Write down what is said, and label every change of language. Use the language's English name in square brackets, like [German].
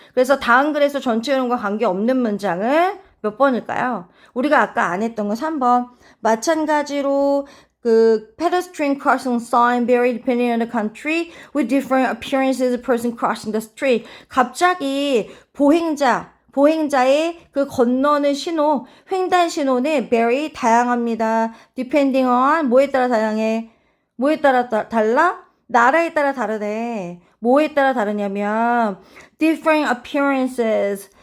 [Korean] 그래서 다음 글에서 전체 흐름과 관계없는 문장을 몇 번일까요? 우리가 아까 안 했던 거 3번. [English] 마찬가지로 pedestrian crossing sign vary depending on the country with different appearances of person crossing the street. [Korean] 갑자기 보행자의 그 건너는 신호, 횡단 신호는 very 다양합니다. depending on 뭐에 따라 다양해? 뭐에 따라 달라? 나라에 따라 다르대. 뭐에 따라 다르냐면 different appearances.